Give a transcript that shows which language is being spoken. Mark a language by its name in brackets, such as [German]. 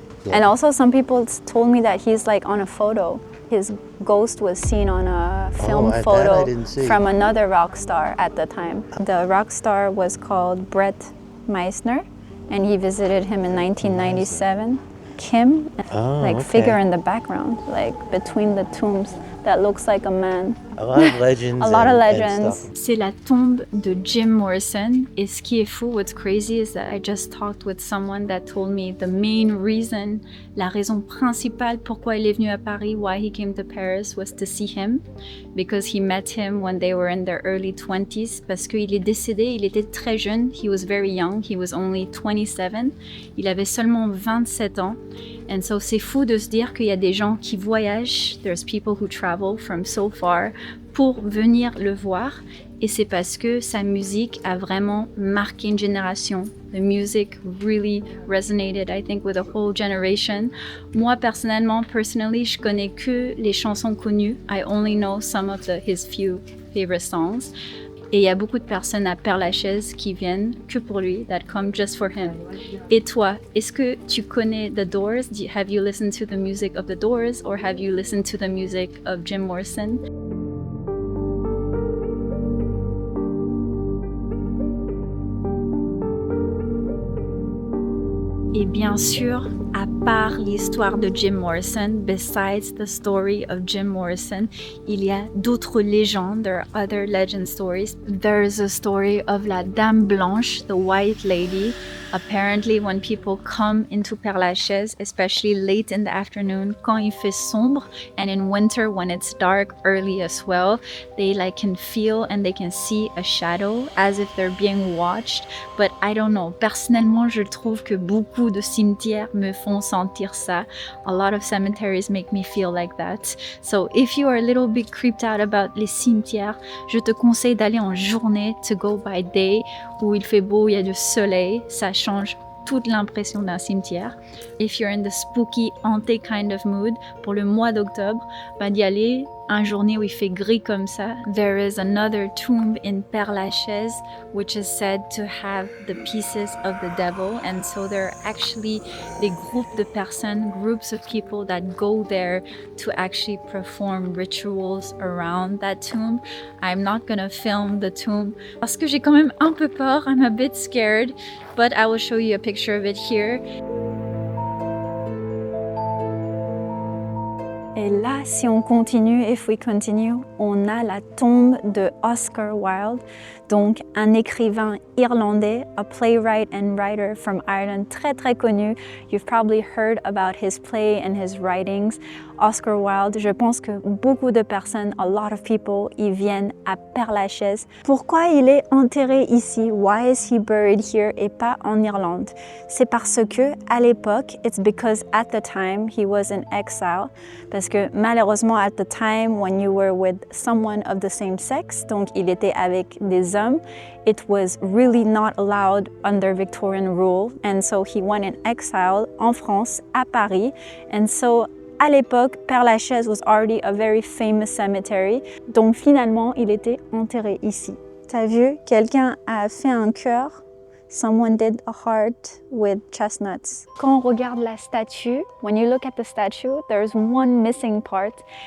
[English] And also some people told me that he's like on a photo. His ghost was seen on a film photo from another rock star at the time. The rock star was called Brett Meisner, and he visited him in 1997. Kim, figure in the background, like between the tombs, that looks like a man. A lot of legends. A lot of legends. [French] C'est la tombe de Jim Morrison. Et ce qui est fou, [English] what's crazy is that I just talked with someone that told me the main reason, [French] la raison principale pourquoi il est venu à Paris, [English] why he came to Paris, was to see him, because he met him when they were in their early 20s. [French] Parce qu'il est décédé, il était très jeune. [English] He was very young. He was only 27. [French] Il avait seulement 27 ans. [English] And so [French] c'est fou de se dire qu'il y a des gens qui voyagent, [English] there's people who travel from so far [French] pour venir le voir, et c'est parce que sa musique a vraiment marqué une génération. [English] The music really resonated, I think, with a whole generation. [French] Moi, [English] personally, [French] je connais que les chansons connues. [English] I only know some of his few favorite songs. [French] Et il y a beaucoup de personnes à Père Lachaise qui viennent que pour lui, [English] that come just for him. [French] Et toi, est-ce que tu connais The Doors? [English] Have you listened to the music of The Doors, or have you listened to the music of Jim Morrison? [French] Et bien sûr, à part l'histoire de Jim Morrison, [English] besides the story of Jim Morrison, [French] il y a d'autres légendes. [English] There are other legend stories. There's a story of la Dame Blanche, the White Lady. Apparently, when people come into Père Lachaise, especially late in the afternoon, [French] quand il fait sombre, [English] and in winter when it's dark early as well, they can feel and they can see a shadow as if they're being watched. But I don't know. [French] Personnellement, je trouve que beaucoup de cimetières me font sentir ça. [English] A lot of cemeteries make me feel like that. So if you are a little bit creeped out about [French] les cimetières, je te conseille d'aller en journée, [English] to go by day, [French] où il fait beau, il y a du soleil, ça change toute l'impression d'un cimetière. [English] If you're in the spooky, [French] hanté [English] kind of mood, [French] pour le mois d'octobre, d'y aller une journée où il fait gris comme ça. [English] There is another tomb in Père Lachaise, which is said to have the pieces of the devil. And so there are actually [French] des groupes de personnes, [English] groups of people that go there to actually perform rituals around that tomb. I'm not gonna film the tomb [French] parce que j'ai quand même un peu peur. [English] I'm a bit scared, but I will show you a picture of it here. Et là, si on continue, if we continue, on a la tombe de Oscar Wilde, donc un écrivain irlandais, a playwright and writer from Ireland, très très connu. You've probably heard about his play and his writings. [French] Oscar Wilde, je pense que beaucoup de personnes, [English] a lot of people, [French] ils viennent à Père Lachaise. Pourquoi il est enterré ici? [English] Why is he buried here [French] et pas en Irlande? C'est parce que à l'époque, [English] it's because at the time he was in exile. [French] Parce que malheureusement, [English] at the time when you were with someone of the same sex, [French] donc il était avec des hommes, [English] it was really not allowed under Victorian rule. And so he went in exile [French] en France, à Paris. [English] And so [French] à l'époque, [English] Père Lachaise was already a very famous cemetery. [French] Donc finalement, il était enterré ici. T'as vu? Quelqu'un a fait un cœur. [English] Someone did a heart with chestnuts. [French] Quand on regarde la statue, [English] when you look at the statue, there's one missing part.